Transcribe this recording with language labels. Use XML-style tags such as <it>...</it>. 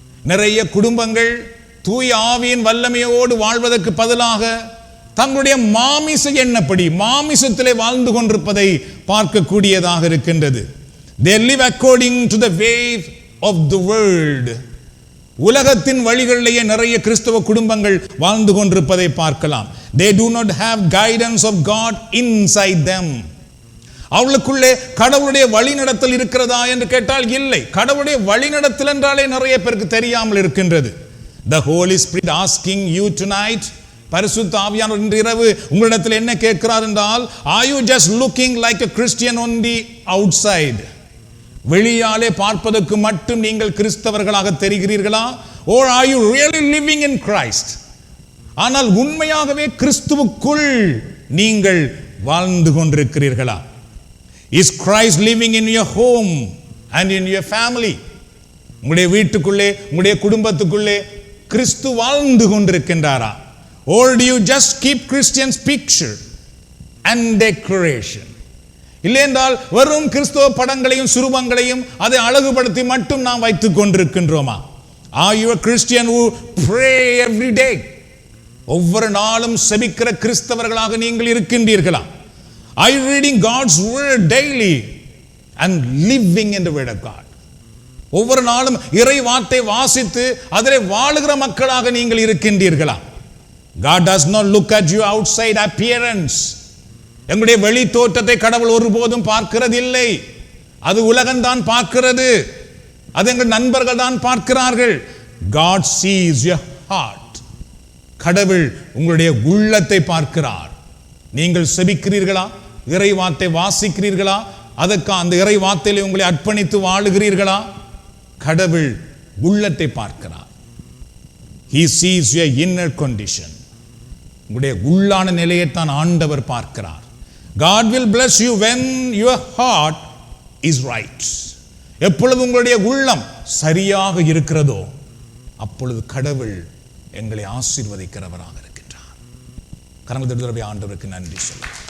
<ta>நிறைய குடும்பங்கள் தூய ஆவியின் வல்லமையோடு வாழ்வதற்கு பதிலாக தங்களுடைய மாமிச எண்ணப்படி மாமிசத்திலே வாழ்ந்து கொண்டிருப்பதை பார்க்கக்கூடியதாக இருக்கின்றது.</ta> <en>They live according to the way of the world.</en> <ta>உலகத்தின் வழிகளிலேயே நிறைய கிறிஸ்தவ குடும்பங்கள் வாழ்ந்து கொண்டிருப்பதை பார்க்கலாம்.</ta> <en>They do not have guidance of God inside them.</en> <ta>அவளுக்குள்ளே கடவுளுடைய வழிநடத்தல் இருக்கிறதா என்று கேட்டால் இல்லை. கடவுளுடைய வழிநடத்தல் என்றாலே நிறைய பேருக்கு தெரியாமல் இருக்கின்றது.</ta> <en>The Holy Spirit asking you tonight,</en> <ta>பரிசுத்த ஆவியானவர் இன்று இரவு உங்களிடத்தில் என்ன கேட்கிறார் என்றால்,</ta> <en>are you just looking like a Christian on the outside?</en> <ta>வெளியாலே பார்ப்பதற்கு மட்டும் நீங்கள் கிறிஸ்தவர்களாக தெரிகிறீர்களா?</ta> <en>Or are you really living in Christ?</en> <ta>ஆனால் உண்மையாகவே கிறிஸ்துவுக்குள் நீங்கள் வாழ்ந்து கொண்டிருக்கிறீர்களா?</ta> <en>Is Christ living in your home and in your family?</en> <ta>உங்களுடைய வீட்டுக்குள்ளே உங்களுடைய குடும்பத்துக்குள்ளே கிறிஸ்து வாழ்ந்து கொண்டிருக்கின்றாரா?</ta> <en>Or do you just keep Christians picture and decoration?</en> <ta>இல்லை என்றால் வெறும் கிறிஸ்தவ படங்களையும் சுரூபங்களையும் அதை அழகுபடுத்தி மட்டும் நாம் வைத்துக் கொண்டிருக்கின்றோமா?</ta> <en>Are you a Christian who pray every day?</en> <ta>ஒவ்வொரு நாளும் செபிக்கிற கிறிஸ்தவர்களாக நீங்கள் இருக்கின்றீர்களா?</ta> <en>Are you reading God's word daily and living in the word of God?</en> <ta>ஒவ்வொரு நாளும் இறை வார்த்தை வாசித்து அதிலே வாழுகிற மக்களாக நீங்கள் இருக்கின்றீர்களா?</ta> <en>God does not look at your outside appearance.</en> <ta>எங்களுடைய வெளி தோற்றத்தை கடவுள் ஒருபோதும் பார்க்கிறது இல்லை. அது உலகம்தான் பார்க்கிறது. அது எங்கள் நண்பர்கள் தான் பார்க்கிறார்கள்.</ta> <en>God sees your heart.</en> <ta>கடவுள் உங்களுடைய உள்ளத்தை பார்க்கிறார். நீங்கள் செபிக்கிறீர்களா? இறை வார்த்தை வாசிக்கிறீர்களா? அதற்கு அந்த இறை வார்த்தையிலே உங்களை அர்ப்பணித்து வாழுகிறீர்களா? கடவுள் உள்ளத்தை பார்க்கிறார்.</ta> <en>He sees your inner condition.</en> <ta>உங்களுடைய உள்ளான நிலையைத்தான் ஆண்டவர் பார்க்கிறார்.</ta> <en>God will bless you when your heart is right.</en> <ta>எப்பொழுது உங்களுடைய உள்ளம் சரியாக இருக்கிறதோ அப்பொழுது கடவுள் எங்களை ஆசீர்வதிக்கிறவராக இருக்கின்றார். கரங்களை ஆண்டவருக்கு நன்றி சொல்ல.</ta>